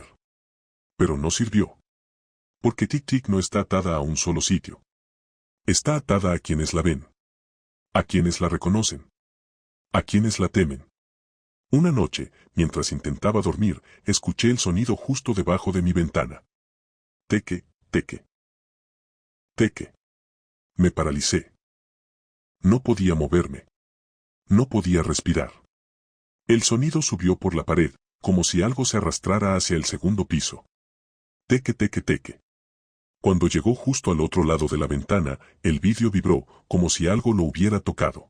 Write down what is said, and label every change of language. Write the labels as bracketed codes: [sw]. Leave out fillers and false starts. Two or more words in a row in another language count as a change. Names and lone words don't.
[es] Pero no sirvió. Porque Tic Tic no está atada a un solo sitio. Está atada a quienes la ven. A quienes la reconocen. A quienes la temen. Una noche, mientras intentaba dormir, escuché el sonido justo debajo de mi ventana. Teque, teque. Teque. Me paralicé. No podía moverme. No podía respirar. El sonido subió por la pared, como si algo se arrastrara hacia el segundo piso. Teque, teque, teque. Cuando llegó justo al otro lado de la ventana, el vidrio vibró, como si algo lo hubiera tocado.